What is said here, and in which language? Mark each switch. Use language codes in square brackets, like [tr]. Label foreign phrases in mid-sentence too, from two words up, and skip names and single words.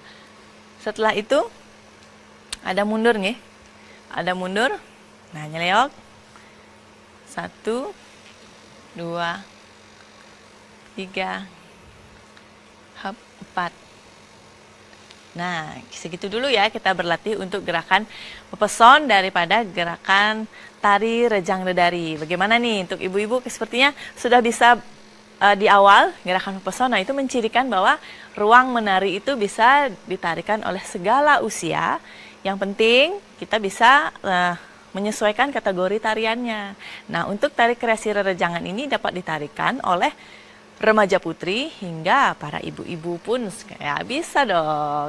[id] Setelah itu, ada mundur nih, ada mundur, nah nyeleok, 1, 2, 3, 4. Nah, segitu dulu ya kita berlatih untuk gerakan pepeson daripada gerakan tari rejang dedari. Bagaimana nih untuk ibu-ibu sepertinya sudah bisa di awal gerakan pepeson. Nah, itu mencirikan bahwa ruang menari itu bisa ditarikan oleh segala usia. Yang penting kita bisa menyesuaikan kategori tariannya. Nah, untuk tari kreasi rerejangan ini dapat ditarikan oleh remaja putri hingga para ibu-ibu pun ya bisa dong.